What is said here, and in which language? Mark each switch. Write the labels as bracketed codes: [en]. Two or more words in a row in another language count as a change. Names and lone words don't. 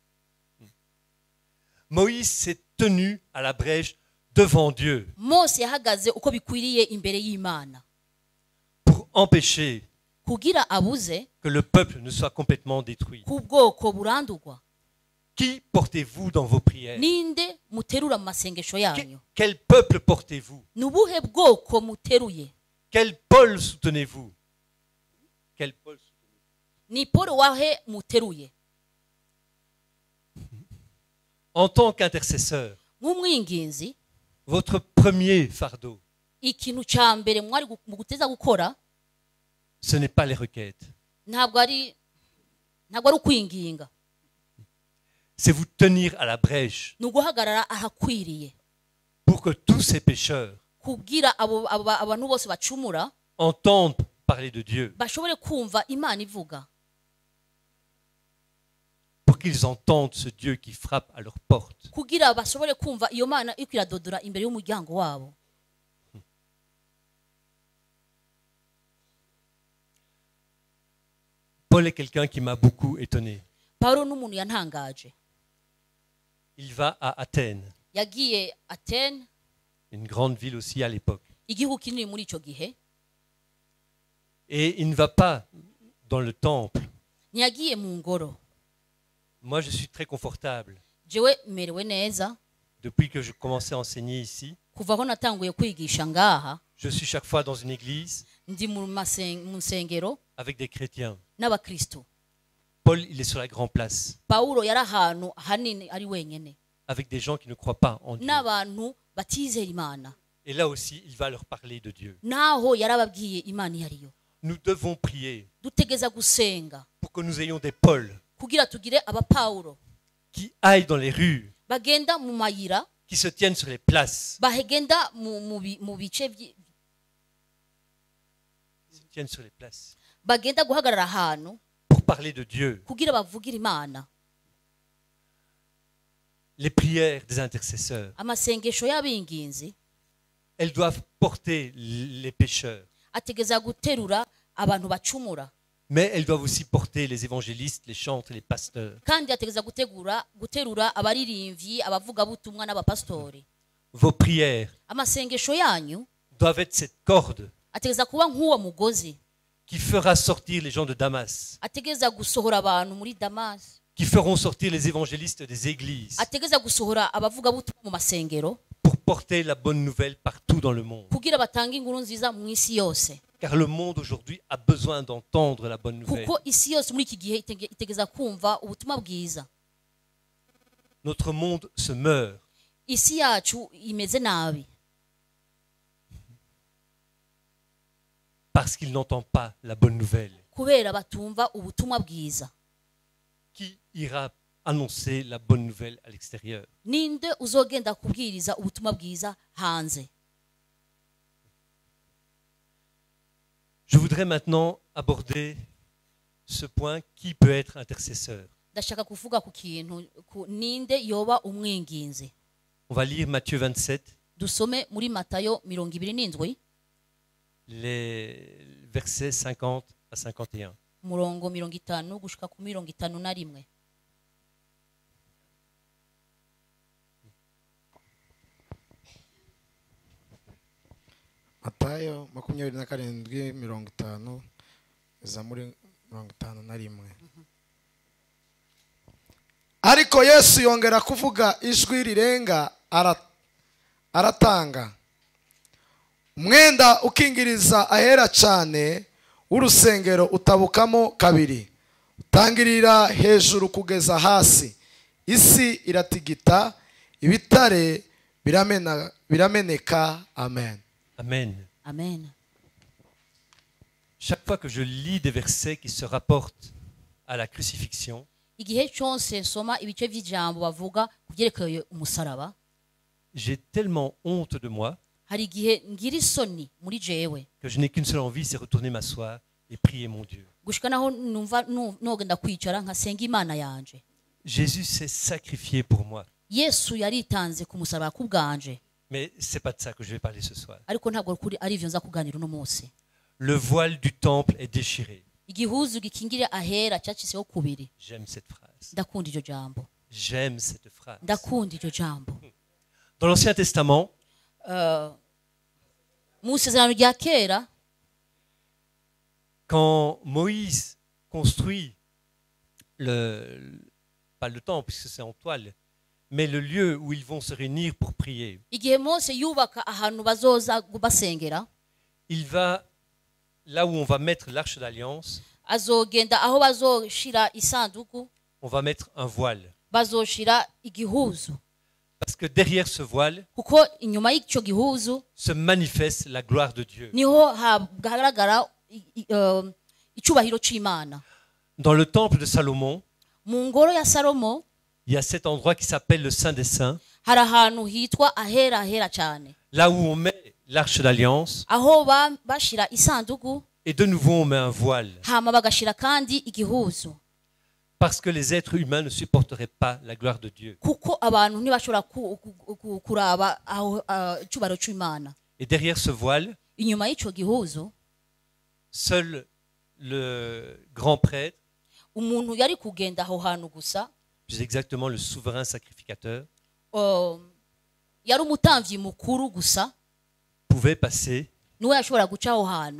[fr] Moïse s'est tenu à la brèche devant Dieu [rn] Mose yahagaze uko bikwiriye imbere y'Imana [fr] pour empêcher [rn] kugira abuze [fr] que le peuple ne soit complètement détruit. [rn] ku bwoko burandurwa. [fr] Qui portez-vous dans vos prières? [rn] Ninde muterura mu masengesho yanyu? [fr] Quel peuple portez-vous? [rn] Nubuhe bwoko muteruye? [fr] Quel Paul soutenez-vous? Quel Paul soutenez-vous? [rn] Ni Paul wahe muteruye? [fr] En tant qu'intercesseur, [rn] Nk'umwinginzi [fr] votre premier fardeau, [rn] ikintu cya mbere mwari mu guteza gukora [fr] ce n'est pas les requêtes. [rn] ntabwo ari ukwinginga, [fr] C'est vous tenir à la brèche [rn] ni uguhagarara ahakwiriye [fr] pour que tous ces pécheurs [rn] kugira abantu bose bacumura [fr] entendent parler de Dieu, [rn] bashobore kumva Imana ivuga, [fr] pour qu'ils entendent ce Dieu qui frappe à leur porte. [rn] kugira bashobore kumva iyo Mana iko iradodora imbere y'umuryango wabo. [fr] Paul est quelqu'un qui m'a beaucoup étonné. [rn] Pawulo n'umuntu yantangaje. [fr] Il va à Athènes, [rn] Yagiye Athènes, [fr] une grande ville aussi à l'époque. [rn] igihugu kinini muri icyo gihe, [fr] Et il ne va pas dans le temple. [rn] ntiyagiye mu ngoro. [fr] Moi, je suis très confortable. [rn] Jewe merewe neza [fr] Depuis que je commençais à enseigner ici, [rn] kuva aho natanguye kwigisha ngaha, [fr] je suis chaque fois dans une église [rn] ndi mu nsengero [fr] avec des chrétiens. [rn] n'abakristo. [fr] Paul, il est sur la grande place, [rn] Pawulo yari ahantu hanini ari wenyene [fr] avec des gens qui ne croient pas en Dieu. [rn] n'abantu batizera Imana, [fr] Et là aussi, il va leur parler de Dieu. [rn] naho yarababwiye Imana iyo ariyo. [fr] Nous devons prier [rn] Dutegeza gusenga [fr] pour que nous ayons des Pauls [rn] kugira tugire abapawulo [fr] qui aillent dans les rues, [rn] bagenda mu mayira, [fr] qui se tiennent sur les places, [rn] bahegenda mu bice [fr] qui se tiennent sur les places [rn] bagenda guhagarara ahantu [fr] pour parler de Dieu. [rn] kugira bavugire Imana. [fr] Les prières des intercesseurs, [rn] Amasengesho y'abinginzi [fr] elles doivent porter les pécheurs, [rn] ategeza guterura abantu bacumura, [fr] mais elles doivent aussi porter les évangélistes, les chantres, les pasteurs. [rn] kandi ategeza guterura abaririmbyi, abavugabutumwa n'abapastori. [fr] Vos prières [rn] Amasengesho yanyu [fr] doivent être cette corde [rn] ategeza kuba nk'uwo mugozi, [fr] qui fera sortir les gens de Damas, [rn] ategeza gusohora abantu muri Damasi, [fr] qui feront sortir les évangélistes des églises [rn] ategeza gusohora abavugabutumwa mu masengero [fr] pour porter la bonne nouvelle partout dans le monde. [rn] kugira batange inkuru nziza mu isi yose, [fr] Car le monde aujourd'hui a besoin d'entendre la bonne nouvelle. [rn] kuko isi yose muri iki gihe itegeza kumva ubutumwa bwiza. [fr] Notre monde se meurt [rn] Isi yacu imeze nabi [fr] parce qu'il n'entend pas la bonne nouvelle. [rn] kubera batumva ubutumwa bwiza. [fr] Qui ira annoncer la bonne nouvelle à l'extérieur? [rn] Ninde uzogenda kubwiriza ubutumwa bwiza hanze? [fr] voudrais maintenant aborder ce point, qui peut être intercesseur. [rn] ndashaka kuvuga ku kintu ninde yoba umwinginzi. [fr] On va lire Matthieu 27, [rn] Dusome muri Matayo 27 [fr] les versets 50 à 51. [rn] umurongo 50 gushika ku 51. Matayo 27:50 iza muri 51. Ariko Yesu yongera kuvuga ijwi rirenga aratanga. Umwenda ukingiriza ahera cyane w'urusengero utabukamo kabiri, utangirira hejuru kugeza hasi. Isi iratigita, ibitare birameneka. Amen. Amen. Amen. [fr] Chaque fois que je lis des versets qui se rapportent à la crucifixion, [rn] Igihe cyose nsoma ibice by'ijambo bavuga kubyerekeye umusaraba, [fr] j'ai tellement honte de moi [rn] hari igihe ngira isoni muri jewe [fr] que je n'ai qu'une seule envie, c'est retourner m'asseoir et prier mon Dieu. [rn] gushika naho numva nogenda kwicara nkasenga Imana yanje. [fr] Jésus s'est sacrifié pour moi. [rn] Yesu yaritanze ku musaraba ku bwanje, [fr] Mais c'est pas de ça que je vais parler ce soir. [rn] ariko ntabwo kuri ari ivyo nza kuganira uno munsi. [fr] Le voile du temple est déchiré. [rn] Igihuzu gikingire ahera cyaciseho kubiri. [fr] J'aime cette phrase. [rn] Ndakunda iryo jambo, [fr] J'aime cette phrase. [rn] ndakunda iryo jambo. [fr] Dans l'Ancien Testament, [rn] Mu isezerano rya kera, [fr] quand Moïse construit pas le temple, puisque c'est en toile, mais le lieu où ils vont se réunir pour prier, [rn] igihe Mose yubaka ahantu bazoza basengera, [fr] il va là où on va mettre l'arche d'alliance, [rn] azogenda aho bazoshira isanduku, [fr] on va mettre un voile. [rn] bazoshira igihuzu, [fr] Parce que derrière ce voile [rn] kuko inyuma y'icyo gihuzu [fr] se manifeste la gloire de Dieu. [rn] niho hagaragara icyubahiro cy'Imana. [fr] Dans le temple de Salomon, [rn] Mu ngoro ya Salomo [fr] il y a cet endroit qui s'appelle le Saint des Saints, [rn] hari ahantu hitwa ahera ahera cyane, [fr] là où on met l'arche d'alliance, [rn] aho bashira isanduku [fr] et de nouveau on met un voile. [rn] hama bagashira kandi igihuzu, [fr] Parce que les êtres humains ne supporteraient pas la gloire de Dieu. [rn] kuko abantu ntibashobora kuraba aho icyubahiro cy'Imana. [fr] Et derrière ce voile, [rn] Inyuma y'icyo gihuzu [fr] seul le grand prêtre, [rn] umuntu yari kugenda aho hantu gusa, [fr] plus exactement le souverain sacrificateur, [rn] yari umutambyi mukuru gusa, [fr] pouvait passer [rn] niwe yashobora guca aho hantu